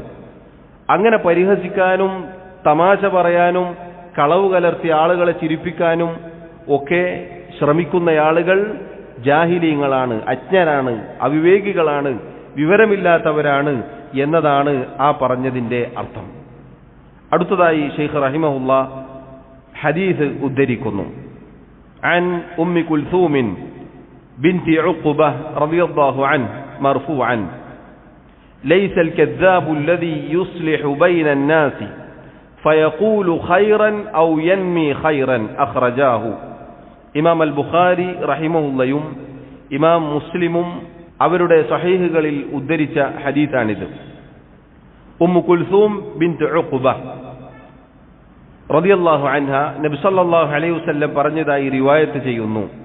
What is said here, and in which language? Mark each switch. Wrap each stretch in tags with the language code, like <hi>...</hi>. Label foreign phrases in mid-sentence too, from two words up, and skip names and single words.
<ml>അങ്ങനെ പരിഹസിക്കാനും തമാശ പറയാനും കളവ് കലർത്തി ആളുകളെ ചിരിപ്പിക്കാനും ഒക്കെ ശ്രമിക്കുന്ന ആളുകൾ ജാഹിലീങ്ങളാണ്, അജ്ഞരാണ്, അവിവേകികളാണ്, വിവരമില്ലാത്തവരാണ് എന്നതാണ് ആ പറഞ്ഞതിന്റെ അർത്ഥം. അടുത്തതായി ഷെയ്ഖ് റഹിമഹുല്ലാ ഹദീസ് ഉദ്ധരിക്കുന്നു.</ml> <ar>عن أم كلثوم بنت عقبة رضي الله عنه مرفوعا ليس الكذاب الذي يصلح بين الناس فيقول خيرا أو ينمي خيرا أخرجاه.</ar> <ml>ഇമാം അൽ ബുഖാരി റഹിമഹുല്ലയും ഇമാം മുസ്ലിമും അവരുടെ സഹീഹുകളിൽ ഉദ്ധരിച്ച ഹദീസാണിത്. ഉമ്മു കുൽസൂം ബിൻത് ഉഖ്ബ</ml> <ar>رضي الله عنها</ar> <ml>നബി</ml> <ar>صلى الله عليه وسلم</ar> <ml>പറഞ്ഞതായി റിവായത്ത് ചെയ്യുന്നു.</ml>